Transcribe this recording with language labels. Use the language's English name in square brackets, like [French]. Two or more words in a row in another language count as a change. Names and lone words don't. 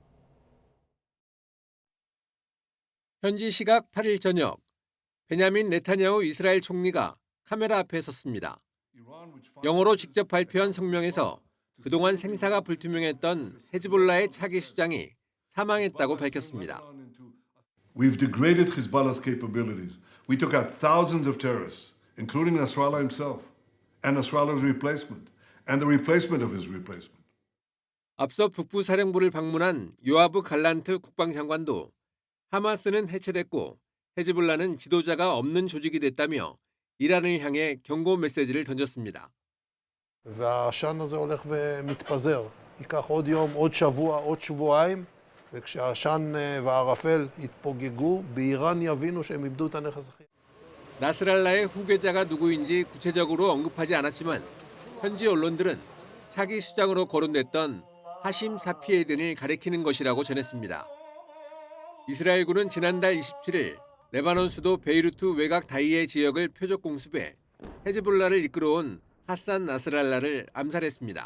[Korean] 현지 시각 8일 저녁, 베냐민 네타냐후 이스라엘 총리가 카메라 앞에 섰습니다. 영어로 직접 발표한 성명에서 그동안 생사가 불투명했던 헤즈볼라의 차기 수장이 사망했다고 밝혔습니다. [English] We've degraded Hezbollah's capabilities. We took out thousands of terrorists, including Nasrallah himself, and Nasrallah's replacement, and the replacement of his replacement. [Korean] 앞서 북부 사령부를 방문한 요아브 갈란트 국방장관도 하마스는 해체됐고 헤즈볼라는 지도자가 없는 조직이 됐다며 이란을 향해 경고 메시지를 던졌습니다. [Hebrew] והעשן הזה הולך ומתפזר. ייקח עוד יום, עוד שבוע, עוד שבועיים, וכשהעשן והערפל יתפוגגו, באיראן יבינו שהם איבדו את הנכס הכי. [Korean] 나스랄라의 후계자가 누구인지 구체적으로 언급하지 않았지만 현지 언론들은 차기 수장으로 거론됐던 하심 사피에딘을 가리키는 것이라고 전했습니다. 이스라엘군은 지난달 27일 레바논 수도 베이루트 외곽 다이에 지역을 표적 공습해 헤즈볼라를 이끌어온 하산 나스랄라를 암살했습니다.